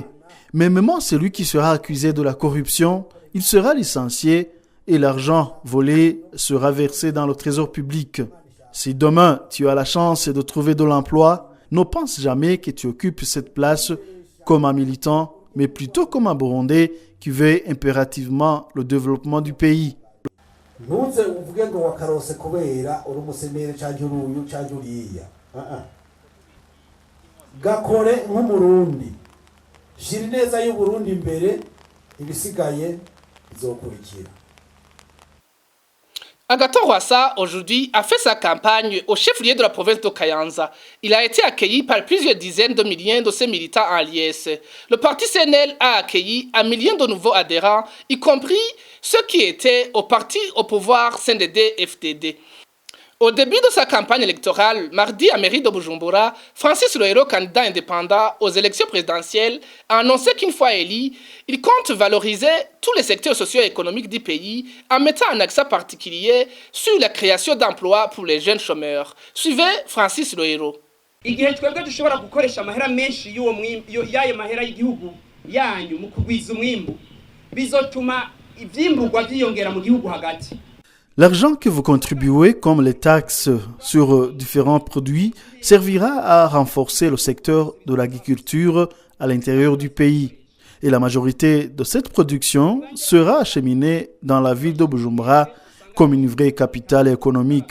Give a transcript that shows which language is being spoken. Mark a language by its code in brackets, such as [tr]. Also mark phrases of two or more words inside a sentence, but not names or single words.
[fr] Mais même celui qui sera accusé de la corruption, il sera licencié et l'argent volé sera versé dans le trésor public. Si demain tu as la chance de trouver de l'emploi, ne pense jamais que tu occupes cette place comme un militant, mais plutôt comme un Burundais qui veut impérativement le développement du pays. [rn] Gakore nk'umurundi shira ineza y'uburundi imbere, ibisigaye bizokurikira. [fr] Agathon Rwasa, aujourd'hui, a fait sa campagne au chef-lieu de la province de Kayanza. Il a été accueilli par plusieurs dizaines de milliers de ses militants en liesse. Le parti CNL a accueilli un million de nouveaux adhérents, y compris ceux qui étaient au parti au pouvoir CNDD-FDD. Au début de sa campagne électorale, mardi à mairie de Bujumbura, Francis Rohero, candidat indépendant aux élections présidentielles, a annoncé qu'une fois élu, il compte valoriser tous les secteurs socio-économiques du pays en mettant un accent particulier sur la création d'emplois pour les jeunes chômeurs. Suivez Francis Rohero. [rn] Igihe twebwe dushobora gukoresha amahera menshi y'uwo mwimbu y'ayo mahera y'igihugu yanyu mu kugwiza umwimbu bizotuma ivyimburwa vyiyongera mu gihugu hagati. [fr] L'argent que vous contribuez, comme les taxes sur différents produits, servira à renforcer le secteur de l'agriculture à l'intérieur du pays. Et la majorité de cette production sera acheminée dans la ville de Bujumbura comme une vraie capitale économique.